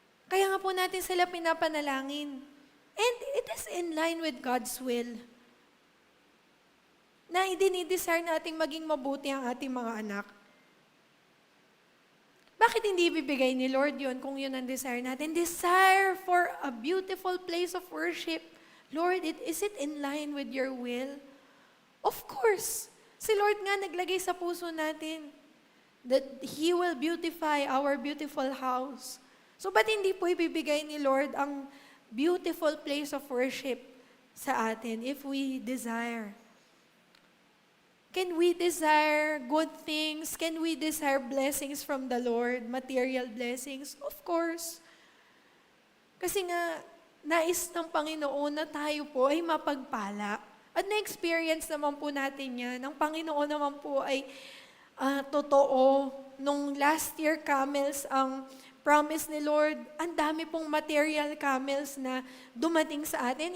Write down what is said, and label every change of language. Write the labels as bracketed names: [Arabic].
[Filipino] Kaya nga po natin sila pinapanalangin. [English] And it is in line with God's will. [Filipino] na idinidesire nating maging mabuti ang ating mga anak. Bakit hindi ibibigay ni Lord yun kung yun ang desire natin? [English] Desire for a beautiful place of worship. Lord, is it in line with your will? Of course. [Filipino] Si Lord nga naglagay sa puso natin [English] that He will beautify our beautiful house. [Filipino] So ba't hindi po ibibigay ni Lord ang beautiful place of worship sa atin if we desire? [English] Can we desire good things? Can we desire blessings from the Lord? Material blessings? Of course. [Filipino] Kasi nga, nais ng Panginoon na tayo po ay mapagpala. At na-experience naman po natin yan. Ang Panginoon naman po ay totoo. Nung last year, camels, ang promise ni Lord, ang dami pong material camels na dumating sa atin.